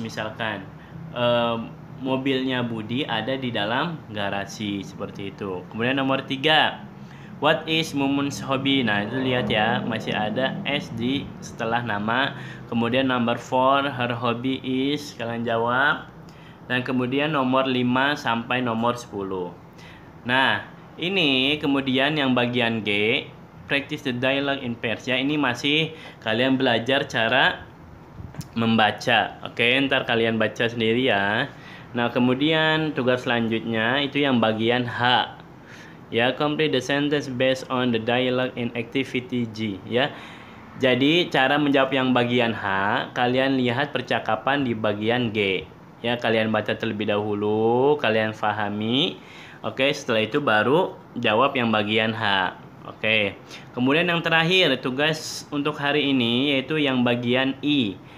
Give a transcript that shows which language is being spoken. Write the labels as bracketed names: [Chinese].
[Indonesian] Misalkan mobilnya Budi ada di dalam garasi. Seperti itu. Kemudian nomor 3, [English] what is Mumun's hobby? [Indonesian] Nah, itu lihat ya, masih ada S di setelah nama. Kemudian [English] number 4, her hobby is, [Indonesian] kalian jawab. Dan kemudian nomor 5 sampai nomor 10. Nah, ini kemudian yang bagian G, [English] practice the dialogue in pairs, [Indonesian] ya. Ini masih kalian belajar cara membaca. Oke, ntar kalian baca sendiri ya. Nah, kemudian tugas selanjutnya itu yang bagian H. [English] Ya, complete the sentence based on the dialogue in activity G, ya. [Indonesian] Jadi cara menjawab yang bagian H, kalian lihat percakapan di bagian G. Ya, kalian baca terlebih dahulu, kalian pahami. Oke, setelah itu baru jawab yang bagian H. Oke. Kemudian yang terakhir tugas untuk hari ini yaitu yang bagian I.